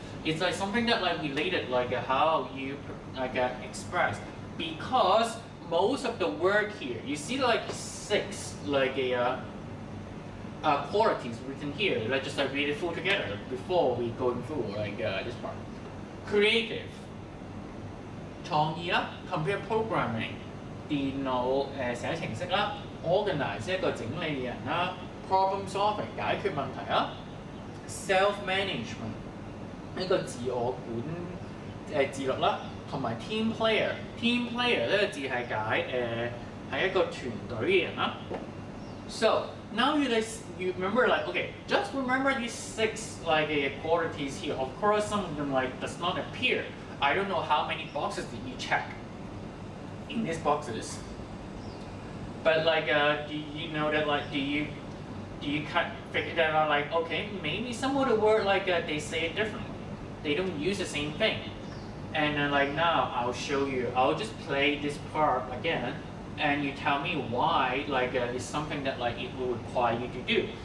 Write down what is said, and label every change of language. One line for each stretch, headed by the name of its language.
English: It's like something that like related like how you like express, because most of the word here you see like 6 like qualities written here. Let's just like read it full together before we go through like this part.
Cantonese: Creative 創意啦 ，computer programming 電腦寫程式啦 ，organize 一個整理嘅人啦 ，problem solving 解決問題啦 ，self management 呢個自我自律啦，同埋 team player。 team player 呢個字係解係一個團隊嘅人啦。
English: So now you remember like okay, just remember these 6 like qualities here. Of course, some of them like does not appear. I don't know how many boxes did you check in these boxes, but like do you know that like do you figure that out like okay, maybe some of the word like they say it differently, they don't use the same thing, and then like now I'll show you, I'll just play this part again and you tell me why like it's something that like it will require you to do.